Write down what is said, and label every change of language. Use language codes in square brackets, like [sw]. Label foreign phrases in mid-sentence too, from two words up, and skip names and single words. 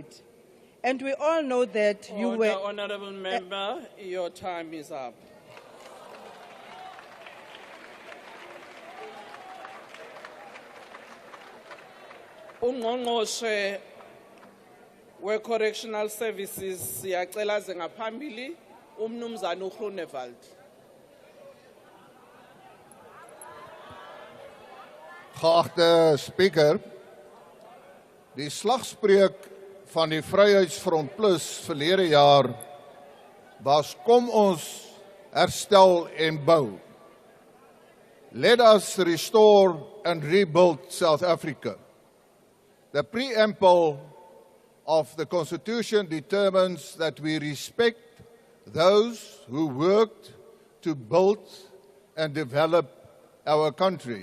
[en] And we all know that you were... Honorable member, your time is up. [zu] Ungqongqoshe we- [en] Correctional Services [zu] siyacela ze ngaphambili umnumzana uGroenewald. [af] Geachte Speaker, die slagspreuk van die Vryheidsfront Plus verlede jaar was kom ons herstel en bou. [en] Let us restore and rebuild South Africa. The preamble of the Constitution determines that we respect those who worked to build and develop our country.